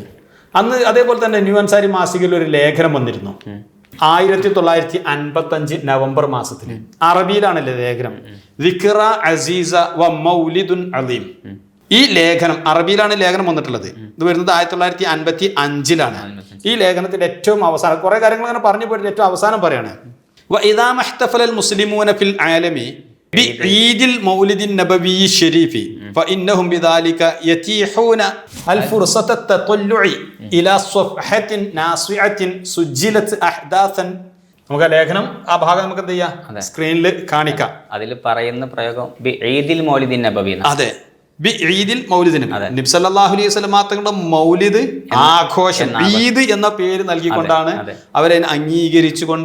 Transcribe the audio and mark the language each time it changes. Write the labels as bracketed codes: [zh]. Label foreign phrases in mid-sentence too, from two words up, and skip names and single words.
[ml] അന്ന് അതേപോലെ തന്നെ ന്യൂ അൻസാരി മാസികയിൽ ഒരു ലേഖനം വന്നിരുന്നു 1955 നവംബർ മാസത്തിൽ. അറബിയിലാണല്ലേ ലേഖനം, ദിക്റ അസീസ വ മൗലിദുൻ അലീം. ഈ ലേഖനം അറബിയിലാണ് ലേഖനം വന്നിട്ടുള്ളത്. ഇത് വരുന്നത് 1955-ലാണ്. ഈ ലേഖനത്തിന്റെ ഏറ്റവും അവസാനം കുറെ കാര്യങ്ങൾ അങ്ങനെ പറഞ്ഞു പോയിട്ട് ഏറ്റവും അവസാനം പറയാണ്, [ar] وإذا ما احتفل المسلمون في العالم بعيد المولد النبوي الشريف فإنهم بذلك يتيحون الفرصة التطلع إلى صفحة ناصعة سجلت أحداثا. [ml] നമുക്ക് ലേഖനം ആ ഭാഗം നമുക്ക് എന്ത് ചെയ്യാം, സ്ക്രീനിൽ കാണിക്കാം. അതിൽ പറയുന്ന പ്രയോഗം [ar] عيد المولد النبوي. [ml] അതെ, ബി ഈദിൽ മൗലിദിന് നബി [ar] صلى الله عليه وسلم [ml] തങ്ങളുടെ മൗലിദ് ആഘോഷം ഈദ് എന്ന പേര് നൽകിക്കൊണ്ടാണ് അവരെ അംഗീകരിച്ചുകൊണ്ട്